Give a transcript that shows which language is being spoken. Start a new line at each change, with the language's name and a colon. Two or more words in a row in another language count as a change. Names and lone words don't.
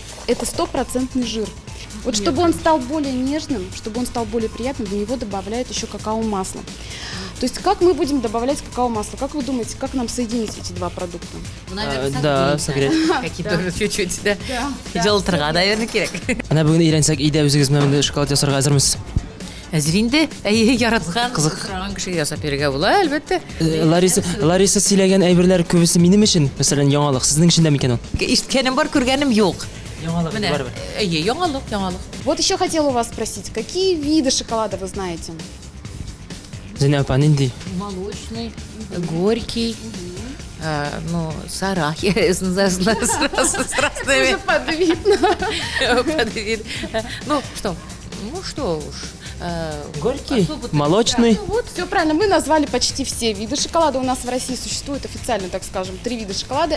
Russian: Это стопроцентный жир. Вот чтобы он стал более нежным, чтобы он стал более приятным, в него добавляют еще какао-масло. То есть как мы будем добавлять какао-масло? Как вы думаете, как нам соединить эти два продукта? Да, согреть. Какие-то чуть-чуть, да. Жылтырға, наверное,
Tatar: керек. Ана бүген өйрәнсәк, өйдә үзегез менә шоколад ясарга әзермез. Әзер инде, яраткан, кызыккан кеше ясап бирергә була, әлбәттә. Лариса сөйләгән әйберләр күбесе минем өчен, мәсәлән, яңалык. Сезнең өчен дә микән ул? Ишеткәнем бар, күргәнем юк. Яңалык Менә, барыбер. яңалык.
Russian: Вот еще хотела у вас спросить, какие виды шоколада вы знаете?
Tatar: Зәйнәп апа, нинди?
Russian: Молочный, горький, ну, сарах, я знаю, с разными. Подвид. Ну, что уж. Горький, особо-то молочный. Ну вот, все правильно, мы назвали почти все виды шоколада. У нас в России существует официально, так скажем, 3 вида шоколада.